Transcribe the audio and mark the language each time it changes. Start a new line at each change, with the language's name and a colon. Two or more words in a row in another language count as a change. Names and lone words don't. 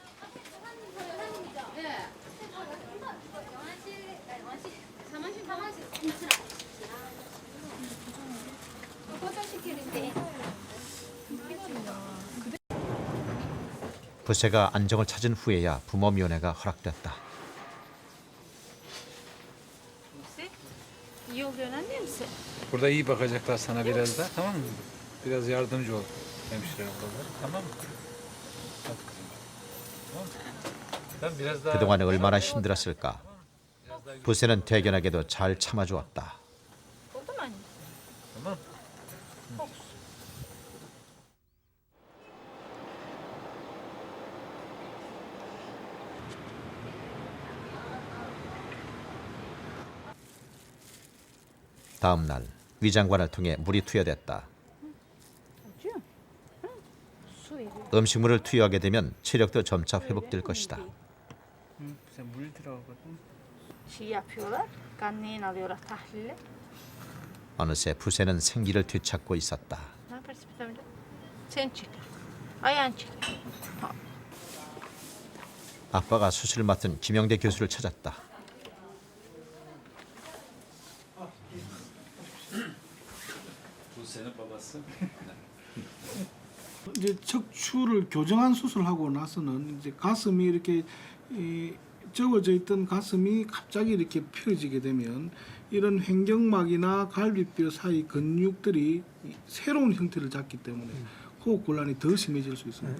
Korean: 부세가 안정을 찾은 후에야 부모 면회가 허락됐다.
Turkish: Burada iyi bakacaklar sana biraz da, tamam mı? Biraz yardımcı ol hemşire ablalar, tamam mı? Hadi kızım. Tamam mı? Sen biraz daha...
Korean: 그동안 얼마나 힘들었을까. 부세는 대견하게도 잘 참아주었다.
Turkish: Tamam.
Korean: 다음 날 위장관을 통해 물이 투여됐다. 음식물을 투여하게 되면 체력도 점차 회복될 것이다. 물 들어가거든.
Turkish: Şey yapıyorlar. Kan neyin alıyorlar tahlili.
Korean: 어느새 부세는 생기를 되찾고 있었다.
Turkish: Ne yaparsın bir tabii? Sen çek. Ayağın çek.
Korean: 아빠가 수술을 맡은 김영대 교수를 찾았다.
Turkish: Buse'nin babası.
Korean: 이제 척추를 교정한 수술하고 나서는 이제 가슴이 이렇게 접어져 있던 가슴이 갑자기 이렇게 펴지게 되면 이런 횡격막이나 갈비뼈 사이 근육들이 새로운 형태를 잡기 때문에 호흡 곤란이 더 심해질 수 있습니다.